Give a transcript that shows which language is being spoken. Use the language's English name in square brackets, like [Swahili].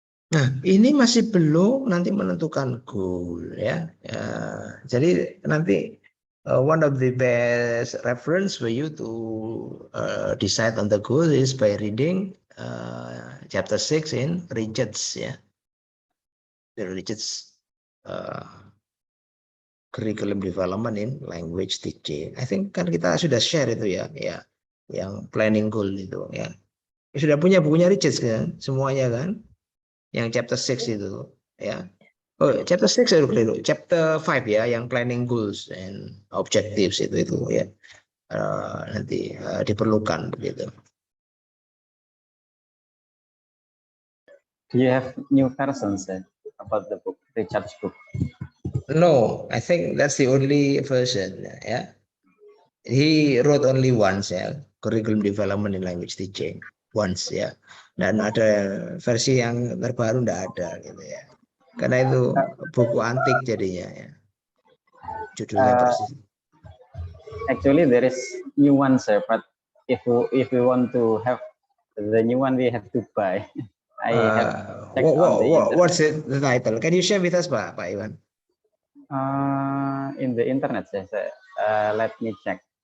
[Indonesian] Nah, ini masih belum nanti menentukan goal ya. Jadi nanti [English] one of the best reference for you to decide on the goal is by reading chapter 6 in Richards ya. The Richards curriculum development in language teaching. I think [Indonesian] kan kita sudah share itu ya, yang planning goal itu ya. Sudah punya bukunya Richards kan, semuanya kan, yang chapter 6 itu ya. Oh, chapter 6 chapter 5 ya, yang [English] planning goals and objectives [Indonesian] itu ya. Nanti diperlukan begitu. [English] Do you have new versions about the book, Richard's book? No, I think that's the only version. Yeah, he wrote only once. Yeah, curriculum development in language teaching once. [Indonesian] Ya, dan ada versi yang terbaru nggak ada gitu ya. Karena itu buku antik jadinya ya. Judulnya persis. [English] Actually, there is new one, sir. But if we want to have the new one, we have to buy. I have checked on the internet. What's the title? Can you share with us, Pak Iwan? In the internet, sir. Let me check.